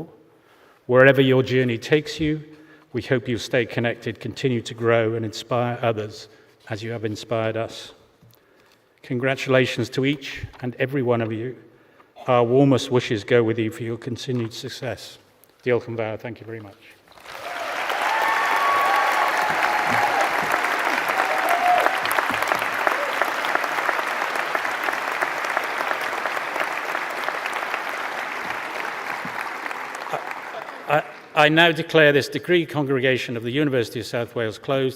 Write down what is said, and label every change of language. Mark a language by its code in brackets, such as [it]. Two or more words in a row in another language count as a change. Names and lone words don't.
[en] Wherever your journey takes you, we hope you'll stay connected, continue to grow, and inspire others as you have inspired us. Congratulations to each and every one of you. Our warmest wishes go with you for your continued success. [cy] Diolch yn fawr, [en] thank you very much. I now declare this degree congregation of the University of South Wales closed.